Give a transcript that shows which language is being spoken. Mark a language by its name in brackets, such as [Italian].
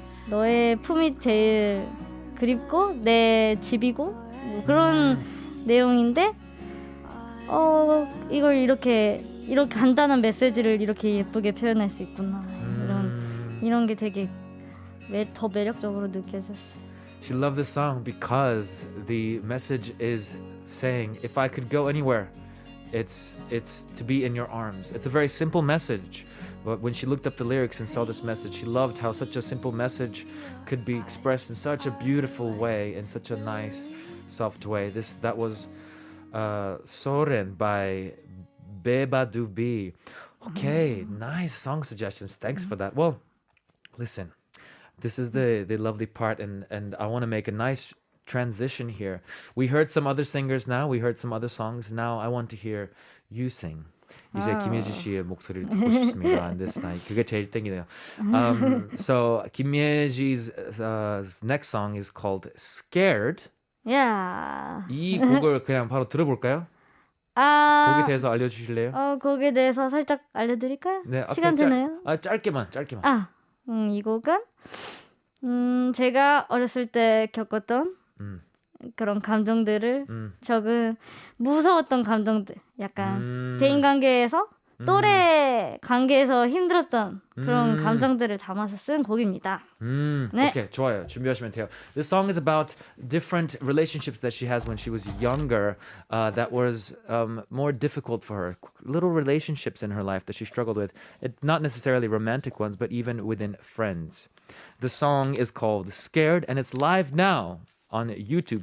[Korean] 너의 품이 제일 그립고 내 집이고 뭐 그런 내용인데 이걸 이렇게 간단한 메시지를 이렇게 예쁘게 표현할 수 있구나. 이런 게 되게 더 매력적으로 느껴졌어요. [English] She loved this song because the message is saying, if I could go anywhere, it's to be in your arms. It's a very simple message. But when she looked up the lyrics and saw this message, she loved how such a simple message could be expressed in such a beautiful way, in such a nice, soft way. That was Soren by Beba Dubi. Okay, nice song suggestions. Thanks for that. Well, listen, this is the lovely part, and I want to make a nice transition here. We heard some other singers now. We heard some other songs. Now I want to hear you sing. [Korean] 이제 김예지 씨의 목소리를 듣고 싶습니다. On this night. 그게 제일 땡기네요. [English] So 김예지's next song is called Scared. Yeah. [Korean] 이 곡을 그냥 바로 들어볼까요? 곡에 대해서 알려주실래요? 곡에 대해서 살짝 알려드릴까요? 네, 시간 되나요? 짧게만. 이 곡은 제가 어렸을 때 겪었던 그런 감정들을 적은 무서웠던 감정들, 약간 대인관계에서 또래 관계에서 힘들었던 그런 감정들을 담아서 쓴 곡입니다. 네. [English] Okay, [Korean] 좋아요. 준비하시면 돼요. [English] This song is about different relationships that she has when she was younger that was more difficult for her. Little relationships in her life that she struggled with. Not necessarily romantic ones, but even within friends. The song is called Scared, and it's live now on YouTube.